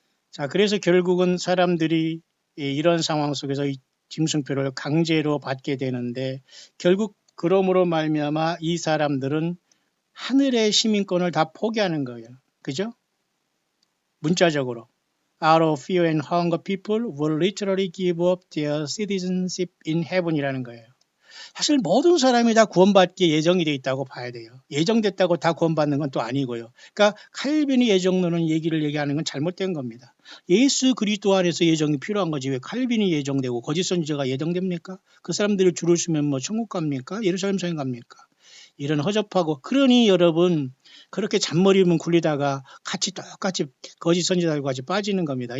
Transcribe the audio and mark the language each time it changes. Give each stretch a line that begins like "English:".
Korean: 자, 그래서 결국은 사람들이 이런 상황 속에서 이 짐승표를 강제로 받게 되는데 결국 그러므로 말미암아 이 사람들은 하늘의 시민권을 다 포기하는 거예요. 그죠? 문자적으로
English: Out of fear and hunger people will literally give up their citizenship in heaven
Korean: 이라는 거예요. 사실 모든 사람이 다 구원받기에 예정이 되어 있다고 봐야 돼요. 예정됐다고 다 구원받는 건 또 아니고요. 그러니까 칼빈이 예정론은 얘기를 얘기하는 건 잘못된 겁니다. 예수 그리스도 안에서 예정이 필요한 거지 왜 칼빈이 예정되고 거짓 선지자가 예정됩니까? 그 사람들을 줄을 서면 뭐 천국 갑니까? 예루살렘 성에 갑니까? 이런 허접하고 그러니 여러분 그렇게 잔머리만 굴리다가 같이 똑같이 거짓 선지자들과 같이 빠지는 겁니다.